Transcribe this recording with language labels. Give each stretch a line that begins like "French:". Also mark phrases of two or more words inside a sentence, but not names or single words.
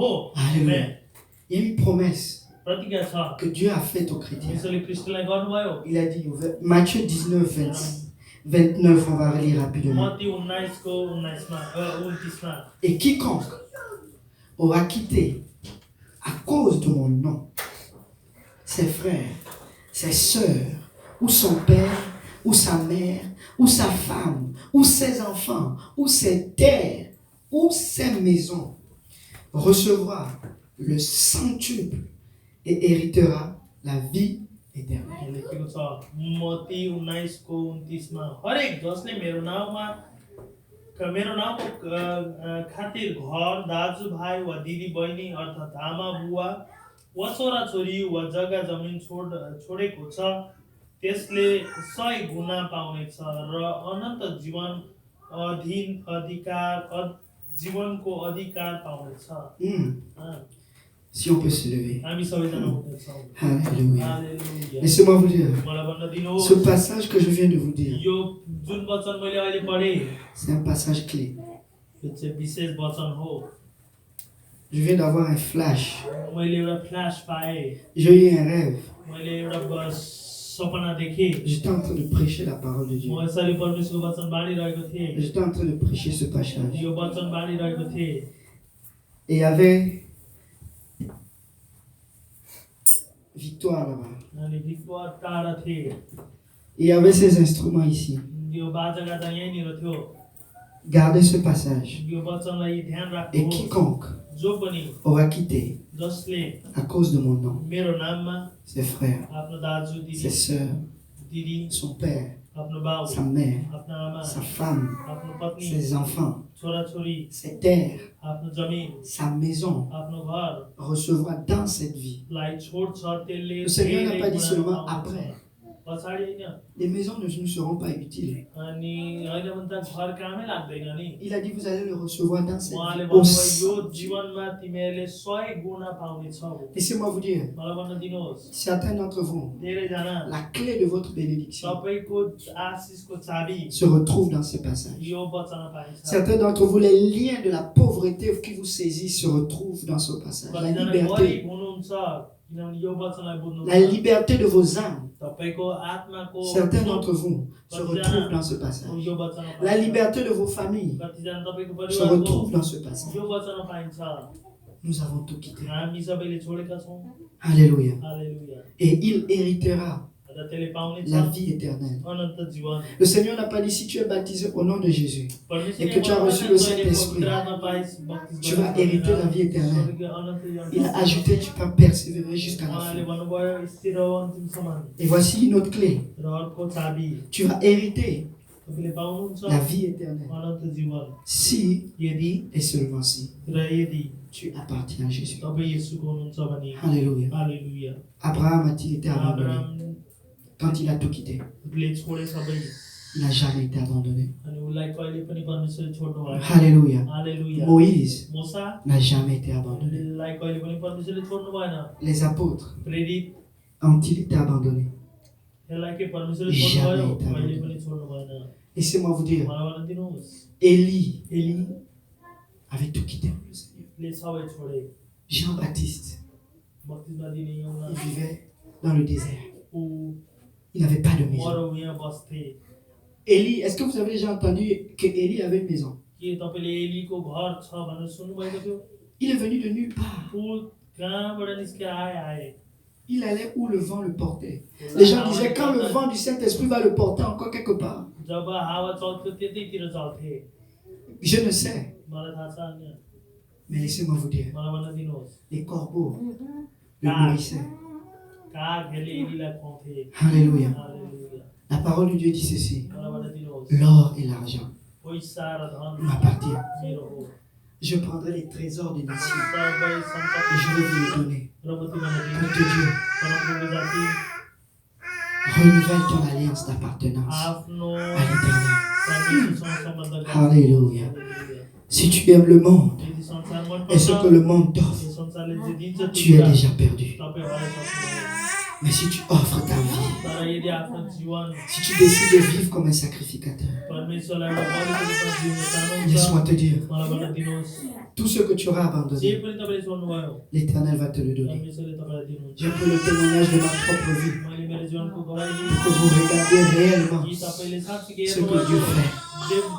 French: Alléluia. Il y a une promesse que Dieu a faite aux chrétiens.
Nepali: यसले ख्रिस्टलाई गर्नुभयो
French: Il a dit, Matthieu 19, 29, on va lire rapidement.
Nepali: मत्ती 19 को 29 मा
French: Et quiconque aura quitté à cause de mon nom ses frères, ses sœurs, ou son père, ou sa mère, ou sa femme, ou ses enfants, ou ses terres, ou ses maisons, recevra le centuple et héritera la vie éternelle.
Nepali: लेखेको छ मत्ती 19 को 29 मा हरेक जसले मेरो नाउँको खातिर घर दाजुभाइ वा दिदी बहिनी अर्थात् आमा बुवा वा छोरा छोरी वा जग्गा जमिन छोडेको छ त्यसले 100 गुणा पाउनेछ र अनन्त जीवनको अधिकार पाउनेछ।
French: Si on peut se lever.
Nepali: हामी सबैजना
French: Alléluia. Laissez-moi vous dire, ce passage que je viens de vous dire,
Nepali: यो जुन वचन मैले अहिले पढे
French: c'est un passage clé.
Nepali: यो चाहिँ विशेष वचन हो।
French: Je viens d'avoir un flash.
Nepali: मैले एउटा फ्ल्याश पाएँ,
French: J'ai eu un rêve.
Nepali: मैले एउटा सपना देखेँ।
French: J'étais en train de prêcher la parole de Dieu.
Nepali: म यसरी परमेश्वरको वचन बाँडिरहेको थिएँ।
French: J'étais en train de prêcher ce passage.
Nepali: यो वचन बाँडिरहेको थिएँ।
French: Et il y avait Victoire là-bas.
Nepali: अनि विक्टर टाढा थिए।
French: Il y avait ces instruments ici.
Nepali: यो बाजागाजा यहीँनिर थियो।
French: Gardez ce passage.
Nepali: यो वचनलाई ध्यान
French: Et
Nepali: राख्नुहोस्।
French: quiconque
Nepali: जो पनि
French: aura quitté
Nepali: जसले
French: à cause de mon nom
Nepali: मेरो नाममा
French: ses frères,
Nepali: आफ्नो दाजु दिदी
French: ses sœurs,
Nepali: दिदी
French: son père,
Nepali: आफ्नो बाउ
French: sa mère,
Nepali: आफ्नो आमा
French: sa femme,
Nepali: आफ्नो पत्नी
French: ses enfants,
Nepali: छोराछोरी
French: ses terres,
Nepali: आफ्नो जमिन
French: sa maison
Nepali: आफ्नो घर
French: recevra dans cette vie.
Nepali: लाई छोड्छ त्यसले
French: Le Seigneur n'a pas dit
Nepali: धेरै
French: seulement
Nepali: गुणा पाउँछ।
French: après.
Nepali: पछाडि हैन
French: Les maisons ne nous seront pas utiles.
Nepali: अनि हैन भने त घर कामै लाग्दैन नि।
French: Il a dit vous allez le recevoir dans cette
Nepali: उहाँले
French: vie
Nepali: भन्नुभयो
French: aussi.
Nepali: यो जीवनमा तिमीहरूले 100 गुणा पाउनेछौ।
French: Laissez-moi vous dire,
Nepali: मलाई भन्न दिनुहोस्
French: certains d'entre vous,
Nepali: धेरैजना
French: la clé de votre bénédiction
Nepali: सबैको आशिषको चाबी
French: se retrouve dans ce passage.
Nepali: यो वचनमा पाइन्छ।
French: Certains d'entre vous, les liens de la pauvreté qui vous saisissent se retrouvent dans ce passage. La
Nepali: कतिजना
French: liberté,
Nepali: गरिब हुनुहुन्छ किनभने यो वचनलाई बुझ्नु
French: la liberté de vos âmes.
Nepali: तपाईको आत्माको
French: Certains d'entre vous se retrouvent dans ce passage.
Nepali: यो वचनमा
French: La liberté de vos familles
Nepali: कतिजना तपाईको
French: se
Nepali: परिवारको
French: retrouve dans ce passage.
Nepali: यो वचनमा पाइन्छ।
French: Nous avons tout quitté.
Nepali: हामी सबैले छोडेका छौँ।
French: Alléluia.
Nepali: हालेलुया।
French: Et il héritera
Nepali: र त्यसले पाउनेछ
French: la vie éternelle.
Nepali: अनन्त जीवन।
French: Le Seigneur n'a pas dit si tu es baptisé au nom de Jésus
Nepali: परमेश्वरले
French: et que tu as reçu le Saint-Esprit,
Nepali: पवित्र पाइस बक्तिस
French: tu vas hériter la vie éternelle.
Nepali: अनन्त जीवन।
French: Il a ajouté tu vas persévérer jusqu'à la
Nepali: उहाँले
French: fin.
Nepali: भन्नुभयो स्थिर रह अन्तिमसम्म।
French: Et voici une autre clé.
Nepali: र अर्को चाबी
French: Tu vas hériter
Nepali: तपाईँले पाउनुहुन्छ
French: la vie éternelle
Nepali: अनन्त जीवन
French: si
Nepali: यदि
French: et seulement si
Nepali: र यदि
French: tu appartiens à Jésus.
Nepali: तपाईँ येशूको हुनुहुन्छ भने।
French: Alléluia.
Nepali: हालेलुया।
French: Abraham a-t-il été abandonné
Nepali: अब्राहमले
French: quand il a tout quitté?
Nepali: छोडे सबै
French: Il n'a jamais été abandonné.
Nepali: अनि उसलाई कहिले पनि परमेश्वरले छोड्नु भएन।
French: Alléluia.
Nepali: हालेलुया।
French: Moïse
Nepali: मूसा
French: n'a jamais été abandonné.
Nepali: लाई कहिले पनि परमेश्वरले छोड्नु भएन।
French: Les apôtres
Nepali: प्रेरित
French: ont-ils été abandonnés?
Nepali: यसलाई के परमेश्वरले छोड्नु भयो?
French: jamais été
Nepali: कहिले
French: abandonné.
Nepali: पनि छोड्नु भएन।
French: Laissez-moi vous dire,
Nepali: मलाई भन्न दिनुहोस्
French: Élie avait tout quitté pour le Seigneur.
Nepali: ले सबै छोडे।
French: Jean-Baptiste,
Nepali: बत्तिसमा दिने एउटा
French: il vivait dans le désert.
Nepali: ऊ
French: Il n'avait pas de maison.
Nepali: मरुभूमिमा बस्थे।
French: Élie, est-ce que vous avez déjà entendu que Élie avait une maison?
Nepali: के तपाईँले एलीको घर छ भनेर सुन्नुभएको थियो?
French: Il est venu de nulle part.
Nepali: ऊ कहाँबाट निस्केर आए।
French: Il allait où le vent le portait. Les gens disaient quand le vent du Saint-Esprit va le porter encore quelque part.
Nepali: जब हावा चल्थ्यो त्यतैतिर चल्थे।
French: Je ne sais.
Nepali: मलाई थाहा छैन।
French: Mais laissez-moi vous dire,
Nepali: मलाई भन्न दिनुहोस्
French: les corbeaux le nourrissaient.
Nepali: कागहरूले एलीलाई खुवाउँथे।
French: Alléluia.
Nepali: हालेलुया।
French: La parole de Dieu dit ceci.
Nepali: मलाई भन्न दिनुहोस्
French: L'or et l'argent
Nepali: पैसा र धन
French: m'appartiennent.
Nepali: मेरो हो।
French: Je prendrai les trésors des nations
Nepali: सबै
French: et
Nepali: सम्पत्ति
French: je vais vous les donner.
Nepali: र म तिमीलाई
French: Pour
Nepali: दिन्छु।
French: que Dieu
Nepali: परमप्रभु जाति
French: renouvelle ton alliance d'appartenance
Nepali: आफ्नो
French: à l'éternel.
Nepali: परमेश्वरसँग सम्बन्ध गर्छ।
French: Alléluia.
Nepali: हालेलुया।
French: Si tu aimes le monde
Nepali: यदि संसार मन
French: et ce
Nepali: पर्छ,
French: que le monde t'offre,
Nepali: यो संसारले जे दिन्छ
French: tu es
Nepali: त्यो
French: déjà perdu.
Nepali: तपाईँ हराइसक्नुभयो।
French: Mais si tu offres ta vie, si tu décides de vivre comme un sacrificateur, laisse-moi te dire, tout ce que tu auras abandonné, l'Éternel va te le donner. Je peux le témoignage de ma propre vie, pour que vous regardiez réellement ce que Dieu fait.